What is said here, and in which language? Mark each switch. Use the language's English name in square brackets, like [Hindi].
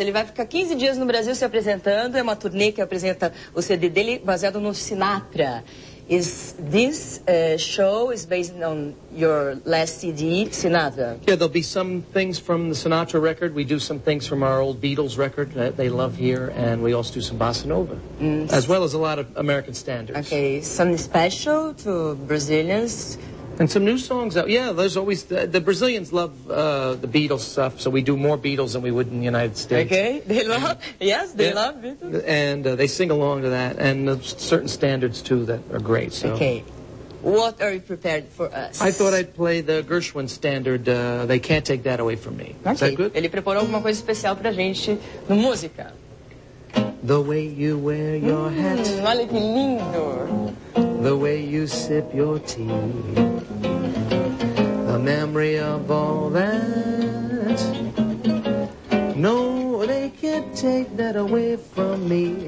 [Portuguese] Ele vai ficar 15 dias no Brasil se apresentando. É uma turnê que apresenta o CD dele baseado no Sinatra. [English] Is this show is based on your last CD, Sinatra? Yeah, there'll be some things from the Sinatra record. We do some things from our old Beatles record that they love here, and we also do some bossa nova, as well as a lot of American standards. Okay, something special to Brazilians? And some new songs out. Yeah, there's always the Brazilians love the Beatles stuff, so we do more Beatles than we would in the United States. Okay, they love. Yes, they love Beatles. And they sing along to that, and there's certain standards too that are great. So. Okay, what are you prepared for us? I thought I'd play the Gershwin standard. They can't take that away from me. Okay. Is that good? [Portuguese] Ele preparou alguma coisa especial pra gente no música. [English] The way you wear your hat. [Portuguese] Olha que lindo. [English] The way you sip your tea. The memory of all that. No, they can't take that away from me.